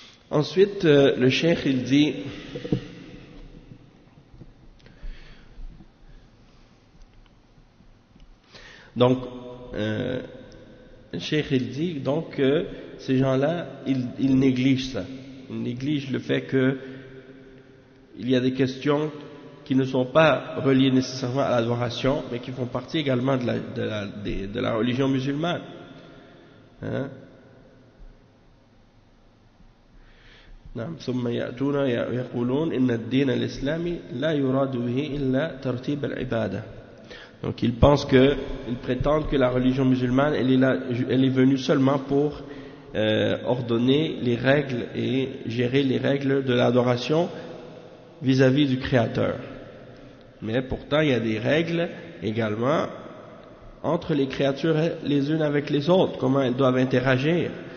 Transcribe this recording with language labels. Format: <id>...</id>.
<fr>Ensuite, le cheikh il dit donc le cheikh il dit donc que ces gens-là ils négligent ça, ils négligent le fait que il y a des questions qui ne sont pas reliés nécessairement à l'adoration, mais qui font partie également de la religion musulmane. Hein?</fr> <ar>ثم يأتون يقولون إن الدين الإسلامي لا يراد به إلا ترتيب العبادة.</ar> <fr>Donc ils prétendent que la religion musulmane elle est venue seulement pour ordonner les règles et gérer les règles de l'adoration vis-à-vis du Créateur. Mais pourtant il y a des règles également entre les créatures les unes avec les autres, comment elles doivent interagir.</fr>